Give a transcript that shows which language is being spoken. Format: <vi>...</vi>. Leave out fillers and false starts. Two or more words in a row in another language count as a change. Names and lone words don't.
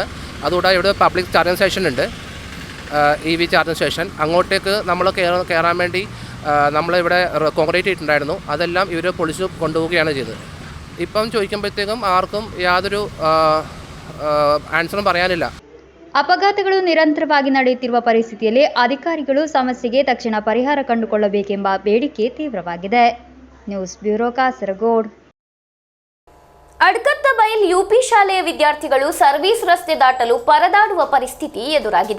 <ml>അതുകൂടാതെ ഇവിടെ</ml> <en>public charging station</en> <ml>ഉണ്ട്,</ml> <en>EV charging station.</en> <ml>അങ്ങോട്ടേക്ക് നമ്മൾ കയറാൻ വേണ്ടി നമ്മളിവിടെ കോൺക്രീറ്റ് ഇട്ടിട്ടുണ്ടായിരുന്നു. അതെല്ലാം ഇവർ പൊളിച്ച് കൊണ്ടുപോവുകയാണ് ചെയ്തത്. ഇപ്പം ചോദിക്കുമ്പോഴത്തേക്കും ആർക്കും യാതൊരു ആൻസറും പറയാനില്ല.</ml> <kn>ಅಪಘಾತಗಳು ನಿರಂತರವಾಗಿ ನಡೆಯುತ್ತಿರುವ ಪರಿಸ್ಥಿತಿಯಲ್ಲಿ ಅಧಿಕಾರಿಗಳು ಸಮಸ್ಯೆಗೆ ತಕ್ಷಣ ಪರಿಹಾರ ಕಂಡುಕೊಳ್ಳಬೇಕೆಂಬ ಬೇಡಿಕೆ ತೀವ್ರವಾಗಿದೆ.</kn> <en>news bureau</en> <kn>ಕಾಸರಗೋಡು. ಅಡ್ಕತ್ತ ಬೈಲ್ ಯುಪಿ ಶಾಲೆಯ ವಿದ್ಯಾರ್ಥಿಗಳು ಸರ್ವಿಸ್ ರಸ್ತೆ ದಾಟಲು ಪರದಾಡುವ ಪರಿಸ್ಥಿತಿ ಎದುರಾಗಿದೆ.</kn>